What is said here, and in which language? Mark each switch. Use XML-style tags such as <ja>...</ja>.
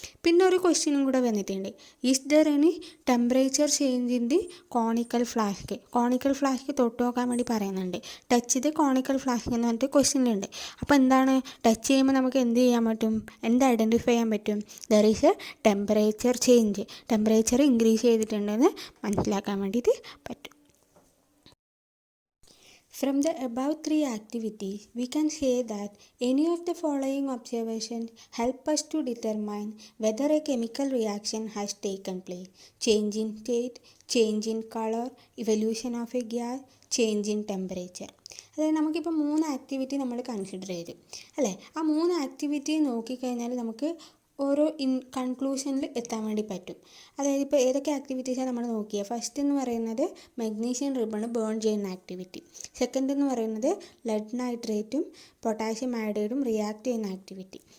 <ml>പിന്നെ ഒരു ക്വസ്റ്റ്യനും കൂടെ വന്നിട്ടുണ്ട്.</ml> <en>is there any temperature change in the conical flask</en> <ml>തൊട്ട് നോക്കാൻ വേണ്ടി പറയുന്നുണ്ട്.</ml> <en>touch the conical flask</en> <ml>എന്ന് പറഞ്ഞിട്ട് ക്വസ്റ്റ്യനിലുണ്ട്. അപ്പോൾ എന്താണ്? ടച്ച് ചെയ്യുമ്പോൾ നമുക്ക് എന്ത് ചെയ്യാൻ പറ്റും? എന്ത് ഐഡൻറ്റിഫൈ ചെയ്യാൻ പറ്റും?</ml> <en>There is a temperature change.</en> <ml>Temperature increase ചെയ്തിട്ടുണ്ടെന്ന് മനസ്സിലാക്കാൻ വേണ്ടിയിട്ട് പറ്റും.</ml> <en>From the above three activities, we can say that any of the following observations help us to determine whether a chemical reaction has taken place: change in state, change in color, evolution of a gas, change in temperature.</en> <ml>അതായത് നമുക്കിപ്പോൾ 3 activity നമ്മൾ consider ചെയ്തു അല്ലേ? ആ 3 activity നോക്കിക്കഴിഞ്ഞാൽ നമുക്ക് ഓരോ കൺക്ലൂഷനിൽ എത്താൻ വേണ്ടി പറ്റും. അതായത് ഇപ്പോൾ ഏതൊക്കെ ആക്ടിവിറ്റീസാണ് നമ്മൾ നോക്കിയത്? ഫസ്റ്റ് എന്ന് പറയുന്നത് മെഗ്നീഷ്യം റിബൺ ബേൺ ചെയ്യുന്ന ആക്ടിവിറ്റി. സെക്കൻഡ് എന്ന് പറയുന്നത് ലെഡ് നൈട്രേറ്റും പൊട്ടാസ്യം അയോഡൈഡും റിയാക്ട് ചെയ്യുന്ന ആക്ടിവിറ്റി.</ml>